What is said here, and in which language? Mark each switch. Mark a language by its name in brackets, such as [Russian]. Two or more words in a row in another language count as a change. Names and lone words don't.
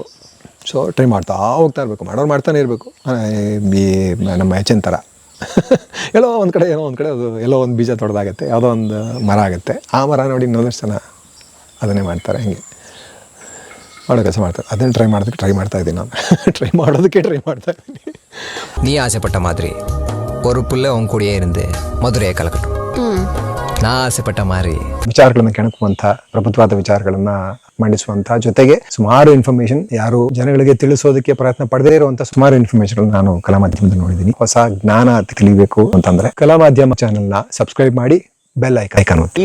[English] so try [Kannada] ಮಾಡ್ತಾ ಹೋಗ್ತಾ ಇರಬೇಕು, ಮಾಡೋರು ಮಾಡ್ತಾನೆ ಇರಬೇಕು. ನಮ್ಮ ಹೆಚ್ಚಿನ ಥರ ಎಲ್ಲೋ ಒಂದು ಕಡೆ ಅದು ಎಲ್ಲೋ ಒಂದು ಬೀಜ ತೊಡೆದಾಗತ್ತೆ, ಯಾವುದೋ ಒಂದು ಮರ ಆಗುತ್ತೆ. ಆ ಮರ ನೋಡಿ ಇನ್ನೊಂದಷ್ಟು ಜನ ಅದನ್ನೇ ಮಾಡ್ತಾರೆ, ಹಂಗೆ ಮಾಡೋ ಕೆಲಸ ಮಾಡ್ತಾರೆ. ಅದನ್ನು ಟ್ರೈ ಮಾಡ್ತಾ ಇದ್ದೀನಿ ನಾನು. ಟ್ರೈ ಮಾಡ್ತಾ ಇದ್ದೀನಿ. [Tamil] நீ ஆசைப்பட்ட மாதிரி ஒரு புள்ள உன் கூடயே இருந்து மதுரையை கலக்கட்டும். நான் ஆசைப்பட்ட மாதிரி [Kannada] ವಿಚಾರಗಳನ್ನು ಕೆಣಕುವಂಥ, ಪ್ರಬುದ್ಧವಾದ ವಿಚಾರಗಳನ್ನು ಮಂಡಿಸುವಂಥ, ಜೊತೆಗೆ ಸುಮಾರು ಇನ್ಫಾರ್ಮೇಶನ್ ಯಾರು ಜನಗಳಿಗೆ ತಿಳಿಸೋದಕ್ಕೆ ಪ್ರಯತ್ನ ಪಡದೇ ಇರುವಂಥ ಸುಮಾರು ಇನ್ಫಾರ್ಮೇಶನ್ ನಾನು ಕಲಾ ಮಾಧ್ಯಮದಲ್ಲಿ ನೋಡಿದ್ದೀನಿ. ಹೊಸ ಜ್ಞಾನ ತಿಳಿಬೇಕು ಅಂತಂದ್ರೆ ಕಲಾ ಮಾಧ್ಯಮ ಚಾನೆಲ್ನ ಸಬ್ಸ್ಕ್ರೈಬ್ ಮಾಡಿ, [English] bell icon [Kannada] ಒತ್ತಿ.